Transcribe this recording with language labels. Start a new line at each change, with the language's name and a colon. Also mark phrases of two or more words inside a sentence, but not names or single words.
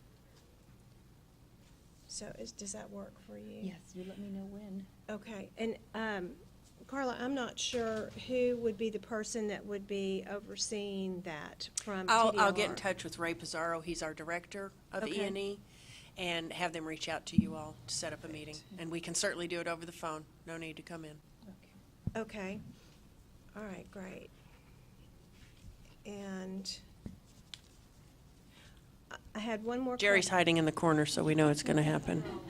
English: So does that work for you? Yes, you let me know when. Okay, and Carla, I'm not sure who would be the person that would be overseeing that from I'll get in TDLR. touch with Ray Pizarro, he's our director of Okay. E&E, and have them reach out to you all to set up a meeting. And we can certainly do it over the phone, no need to come in. Okay. Okay, all right, great. And I had one more. Jerry's hiding in the corner, so we know it's going to happen.